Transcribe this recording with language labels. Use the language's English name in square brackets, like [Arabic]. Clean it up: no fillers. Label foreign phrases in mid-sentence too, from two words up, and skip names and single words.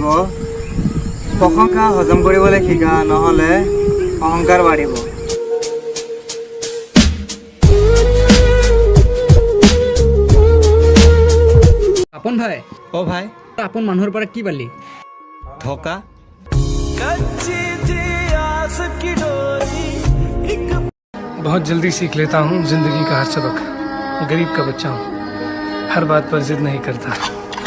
[Assamese] প্ৰশংসা হজম কৰিবলৈ শিকা, নহ'লে অহংকাৰ বাঢ়িব। আপন ভাই, অ ভাই, আপন মানুহৰ পৰা কি পালি? ধকা। [Hindi] बहुत जल्दी सीख लेता हूँ जिंदगी का हर सबक। गरीब का बच्चा हूँ, हर बात पर जिद नहीं करता।